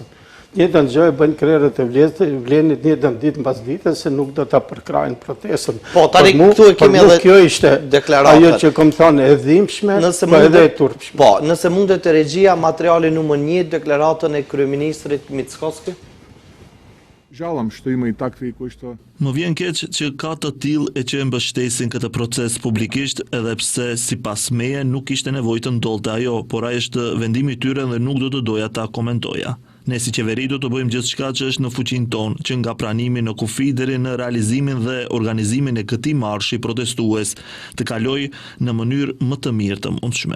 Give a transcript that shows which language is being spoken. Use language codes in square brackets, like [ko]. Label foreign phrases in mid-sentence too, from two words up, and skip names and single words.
[sq] Njëtën gjë e bëjnë krerët e Vlenit njëtën ditë mbas dite se nuk do ta përkrajnë protestën. Po, tani këtu e kemi edhe kjo ishte ajo që kom thënë e dhimbshme, po edhe e turpshme. Po, nëse mundet të regjia materiali numër 1, deklaratën e kryeministrit Mickovski? [mk] Жалам што има и такви кои што... [sq] Më vjen keq që ka të tillë e që mbështesin këtë proces publikisht, edhe pse sipas meje nuk ishte nevojë të ndodhte ajo, por ai është vendimi I tyre dhe nuk do të doja ta komentoja. Ne si qeveri do të bëjmë gjithçka që është në fuqinë tonë, që nga pranimi në kufi deri në realizimin dhe organizimin e këtij marshi protestues të kalojë në mënyrë më të mirë të mundshme.